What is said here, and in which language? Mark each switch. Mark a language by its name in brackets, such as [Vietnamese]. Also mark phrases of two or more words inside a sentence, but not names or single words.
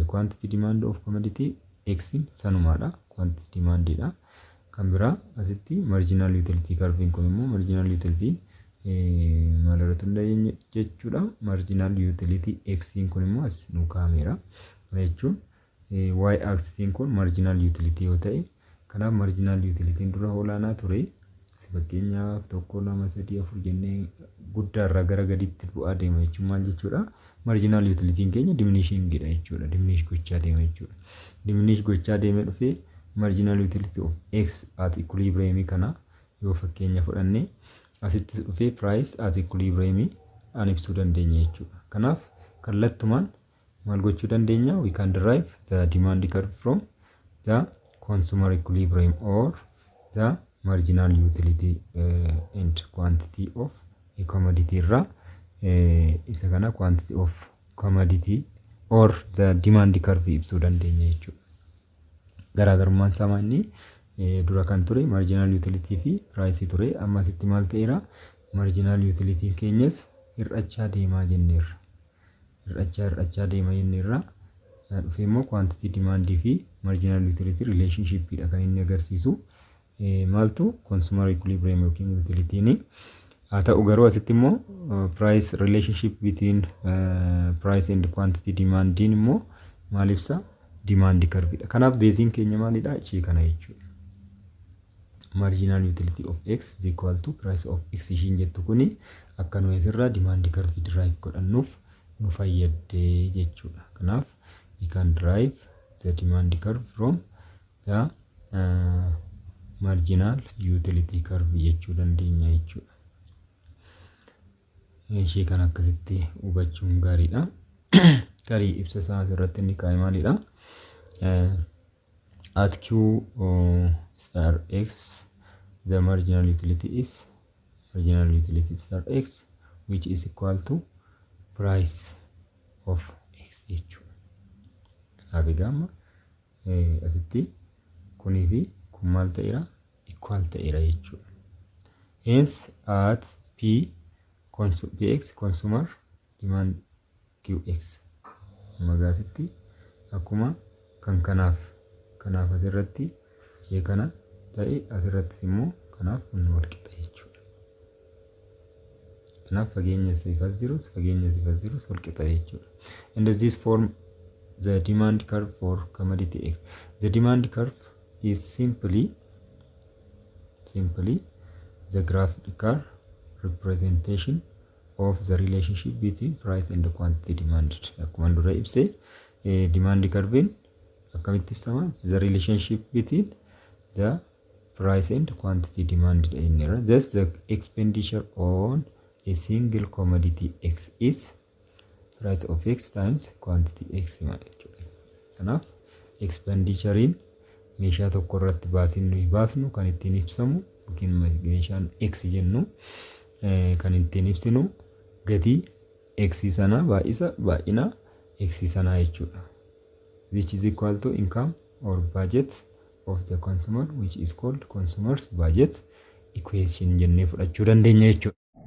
[English] Quantity demand of commodity x sanumaadha. Quantity demand dha. [Oromo] Kan biraa asitti [English] marginal utility curve [Oromo] kun immoo [English] marginal utility [Oromo] maal irratti hundaa'e jechuudha. [English] Marginal utility x [Oromo] kun immoo as nu kaa'ameera jechuun [English] y axis [Oromo] kun [English] marginal utility [Oromo] yoo ta'e kanaaf [English] marginal utility [Oromo] dura olaanaa ture. Fakkeenyaaf 1 2 3 4 jennee guddaarraa gara gadiitti bu'aa deema jechuun maal jechuudha? [English] Marginal utility [Oromo] keenya diminishing dha jechuudha. Diminish gochaa deema jechuudha. Diminish gochaa deemee dhufee [English] marginal utility of x at equilibrium [Oromo] kana yoo fakkeenya fudhanne asitti dhufee [English] price at equilibrium [Oromo] an ibsuu dandeenya jechuudha. Kanaaf kallattumaan maal gochuu dandeenya? [English] We can derive the demand curve from the consumer equilibrium or the marginal utility and quantity of a commodity [Oromo] irraa isa kana [English] quantity of commodity or the demand curve [Oromo] ibsuu dandeenya jechuudha. Garaagarummaan isaa maanni dura kan ture [English] marginal utility [Oromo] fi price ture. Amma asitti maal ta'eera? [English] Marginal utility [Oromo] keenyas hir'achaa deemaa jenneerra. Hir'achaa deemaa jenneerra. Dhufee immoo [English] quantity demand [Oromo] fi [English] marginal utility relationship [Oromo] dha kan inni agarsiisu. Maaltu [English] consumer equilibrium [Oromo] yookiin utility ni haa ta'u garuu asitti immoo [English] price relationship between price and quantity demand [Oromo] immoo maal ibsa? [English] Demand curve dha. [Oromo] Kanaaf beeziin keenya maalidha? Ishee kana jechuudha. [English] Marginal utility of x is equal to price of x [Oromo] ishiin jettu kuni akka nuyi asirraa [English] demand curve derive [Oromo] godhannuuf nu fayyadde jechuudha. [English] Kanaaf we can derive the demand curve from the marginal utility curve [Oromo] jechuu dandeenya jechuudha. Ishee kan akkasitti hubachuun gaariidha. Garii ibsa isaa asirratti inni kaa'e maalidha? [English] At q star x the marginal utility star x which is equal to price of x jechuudha. [Oromo] Kanaaf egaa asitti kunii fi kun maal ta'eera? Equal ta'eera jechuudha. [English] Hence at px consumer demand qx [Oromo] magaasitti akkuma kan kanaaf asirratti ishee kana ta'e asirrattis immoo kanaaf kun wal qixa jechuudha. Kanaaf fageenya sifas jirus wal qixa jechuudha. [English] And this form the demand curve for commodity x. The demand curve is simply the graphical representation of the relationship between price and quantity demanded. [Oromo] Akkuma dura ibse [English] demand curve [Oromo] akkamitti ibsama? [English] The relationship between the price and quantity demanded in error. Thus the expenditure on a single commodity x is price of x times quantity x jechuudha. [Oromo] Kanaaf expenditurein meeshaa tokko irratti baasnu kan ittiin ibsamu yookiin meeshaan x jennu kan ittiin ibsinu gatii x sana baay'ina x sana jechuudha. [English] Which is equal to income or budget of the consumer which is called consumer's budget equation [Oromo] jennee fudhachuu dandeenya jechuudha.